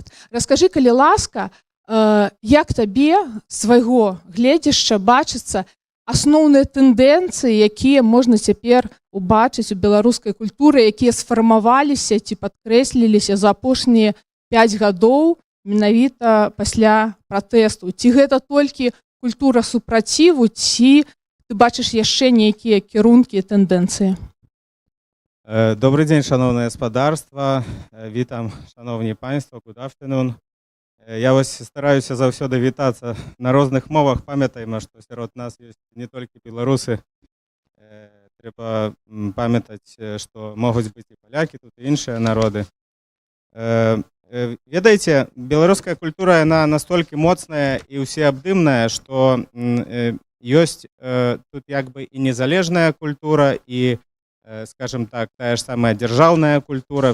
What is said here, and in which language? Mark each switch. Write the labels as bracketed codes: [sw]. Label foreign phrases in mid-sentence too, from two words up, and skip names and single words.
[be] Раскажы, калі ласка, як табе з свайго гледзяшча бачыцца асноўныя тэндэнцыі, якія можна цяпер убачыць у беларускай культуры, якія сфармаваліся ці падкрэсліліся за апошнія 5 гадоў менавіта пасля пратэсту. Ці гэта толькі культура супраціву, ці ты бачыш яшчэ нейкія кірункі і тэндэнцыі? [uk] Добрий день, шановне господарство. [be] Вітам, шановні панство, [en] good afternoon. [be] Я ось стараюся завсёды вітацца на розных мовах. Памятаем, што сярод нас ёсць не толькі беларусы. Трэба памятаць, што могуць быць і палякі, тут і іншыя народы. Ведаеце, беларуская культура, яна настолькі моцная і ўсеабдымная, што ёсць тут як бы і незалежная культура, і, скажем так, тая ж самая дзяржаўная культура.